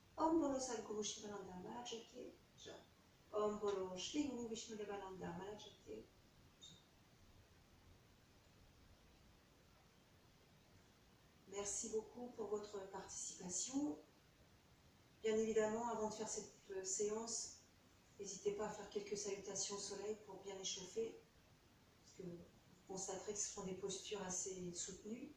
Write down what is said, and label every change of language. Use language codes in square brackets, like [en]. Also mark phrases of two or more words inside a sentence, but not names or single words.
[fr] Om Bolo Sadguru Shivananda Mahachate. Om Bolo Shri Guru Vishnu Devananda Mahachate. Merci beaucoup pour votre participation. Bien évidemment, avant de faire cette séance, n'hésitez pas à faire quelques salutations au soleil pour bien échauffer, parce que vous constaterez que ce sont des postures assez soutenues.